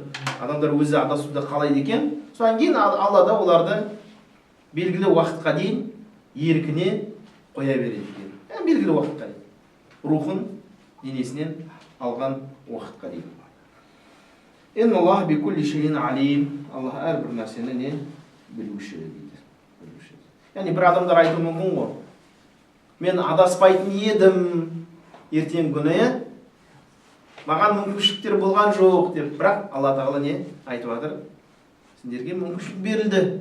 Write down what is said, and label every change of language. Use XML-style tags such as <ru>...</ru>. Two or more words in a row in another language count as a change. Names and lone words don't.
<kk>Адамдар өзі адасуды қалайды екен. Содан кейін Алла да оларды белгілі уақытқа дейін еркіне қоя береді екен. Белгілі уақытқа дейін. Рухын денесінен алған уақытқа дейін.</kk> <ar>إن الله بكل شيء عليم.</ar> <kk>Аллах әрбір нәрсені не білуші дейді. Яғни бір адамдар айтуы мүмкін ғой: "Мен адаспайтын едім ертең күні, маған мүмкіншіліктер болған жоқ" деп. Бірақ Алла Тағала не айтып жатыр? Сендерге мүмкіншілік берілді.</kk>